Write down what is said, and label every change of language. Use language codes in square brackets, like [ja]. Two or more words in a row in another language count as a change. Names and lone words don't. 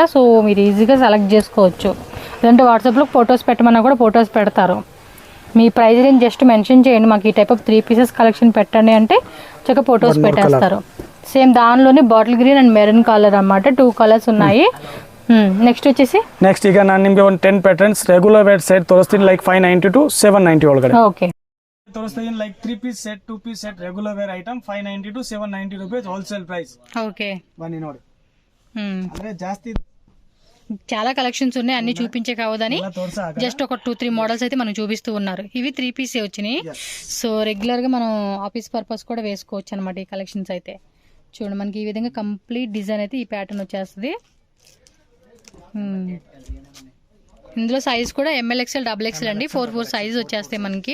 [te] సో మీరు ఈజీగా సెలెక్ట్ చేసుకోవచ్చు. లేదంటే వాట్సాప్లో ఫొటోస్ పెట్టమన్నా కూడా ఫొటోస్ పెడతారు. మీ [en] price range just mention [te] చేయండి, మాకు ఈ [en] type of 3 pieces collection [te] పెట్టండి అంటే చక్కగా ఫొటోస్ పెట్టేస్తారు. సేమ్ దానిలోనే [en] bottle green and maroon colour [te] అన్నమాట, 2 కలర్స్ ఉన్నాయి. నెక్స్ట్ వచ్చేసి [kn] ಈಗ ನಾನು ನಿಮಗೆ ಒಂದು [en] 10 patterns regular wear set [kn] ತೋರಿಸ್ತೀನಿ, ಲೈಕ್ 590 to 790 ಒಳಗಡೆ. ಓಕೆ, [en] ತೋರಿಸ್ತೀನಿ like 3 piece set 2 piece set regular wear item 590 to 790 rupees wholesale price. [te] ఓకే, [kn] ಬನ್ನಿ ನೋಡಿ. ಅಂದ್ರೆ ಜಾಸ್ತಿ [te] చాలా కలెక్షన్స్ ఉన్నాయి, అన్ని చూపించే కావదని జస్ట్ ఒక 2-3 మోడల్స్ అయితే మనం చూపిస్తూ ఉన్నారు. ఇవి 3 పీస్ వచ్చినాయి. సో రెగ్యులర్గా మనం [en] office purpose [te] కూడా వేసుకోవచ్చు అనమాట ఈ కలెక్షన్స్ అయితే. చూడండి మనకి ఈ విధంగా [en] complete design [te] అయితే ఈ ప్యాటర్న్ వచ్చేస్తుంది. ఇందులో సైజ్ కూడా ML XL XXL అండి, 4 సైజ్ వచ్చేస్తాయి మనకి.